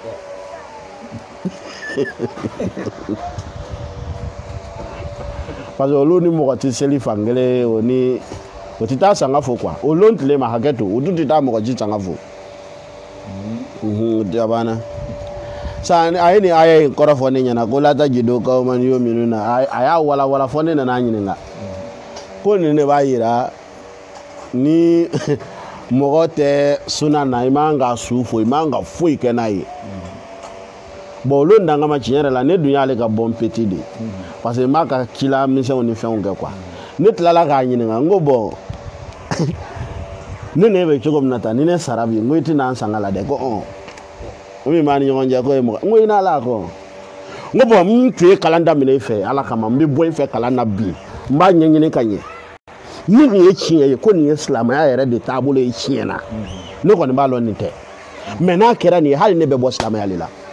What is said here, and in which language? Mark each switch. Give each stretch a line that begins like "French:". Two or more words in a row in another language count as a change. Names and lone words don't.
French: parce que
Bambara: olu ni mɔgɔ tɛ seli fankelen o ni o tɛ taa sanga fo quoi o lon tile ma hakɛ to o dun tɛ taa mɔgɔ ci sanga fo jabana sa a ye nin aya in kɔrɔ fɔ ne ɲɛna ko
Arabic: لا تجد قوما يؤمنون
Bambara: a y'a walawala fɔ ne nana ɲininka ko nin de b'a yira ni mɔgɔ tɛ suna na i man ka su fo i man ka foyi kɛ n'a ye bon olu dangama tiɲɛ yɛrɛ la ne dun y'ale ka bɔn petit de
French: parce que
Bambara: n b'a ka cila misɛnw ni fɛnw kɛ quoi ne tilala k'a ɲininka n ko bon ne bɛ cogo min na tan ni ne sara bi n ko i tɛna n sanga la dɛ ko o min b'a ni ɲɔgɔn cɛ k'o ye mɔgɔ n ko i n'ala kɔ n ko bon n tun ye kalan daminɛ i fɛ ala kama n bɛ bɔ i fɛ kalan na bi n b'a ɲɛɲini ka ɲɛ ni nin ye tiɲɛ ye ko nin ye silamɛya yɛrɛ de taabolo ye tiɲɛ na ne kɔni b'a dɔn nin tɛ mais n'a kɛra nin ye hali ne bɛ bɔ silamɛya de la